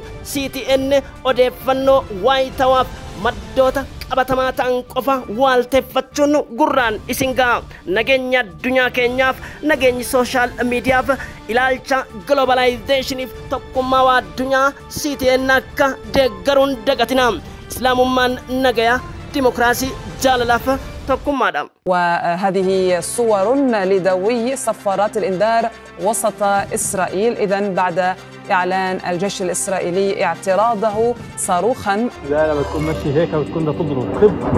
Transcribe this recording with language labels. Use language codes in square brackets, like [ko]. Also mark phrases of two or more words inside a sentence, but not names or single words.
[om] CTN odeeffannoo waayitawaaf maddoota qabatamaa ta'an qofa waalteeffachuun gurraan isin ga'a. Nageenya addunyaa keenyaaf, nageenyi [en] sooshaal miidiyaaf, [om] ilaalcha globalizationif tokkummaa addunyaa CTN akka deeggaruun dagatina. Islaamummaan nagaya, ديمقراطي جاللاف تقوم. [ar] وهذه صور لدوي صفارات الإنذار وسط إسرائيل إذن بعد إعلان الجيش الإسرائيلي اعتراضه صاروخا. لا لما تكون ماشي هيك وتكون تضرب.